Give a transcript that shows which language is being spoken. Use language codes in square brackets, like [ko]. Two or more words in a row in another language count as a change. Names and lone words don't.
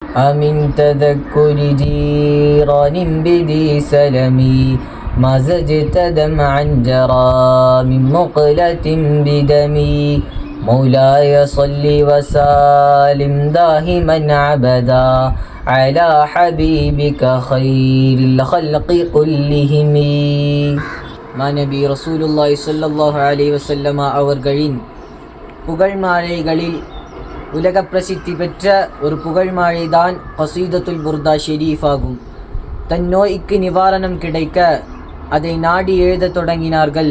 [ar] أمن تذكر جيران بدي سلمي ما زجت دمعا جرى من مقلة بدمي مولاي صل وسلم دائما عبدا على حبيبك خير الخلق كلهم. [ta] மாநபி [ar] رسول الله صلى الله عليه وسلم [ta] அவர்களின் புகழ் மாலைகளில் உலக பிரசித்தி பெற்ற ஒரு புகழ் மாலைதான் கஸீதத்துல் புர்தா ஷெரீஃப் ஆகும். தன் நோய்க்கு நிவாரணம் கிடைக்க அதை நாடி எழுதத் தொடங்கினார்கள்.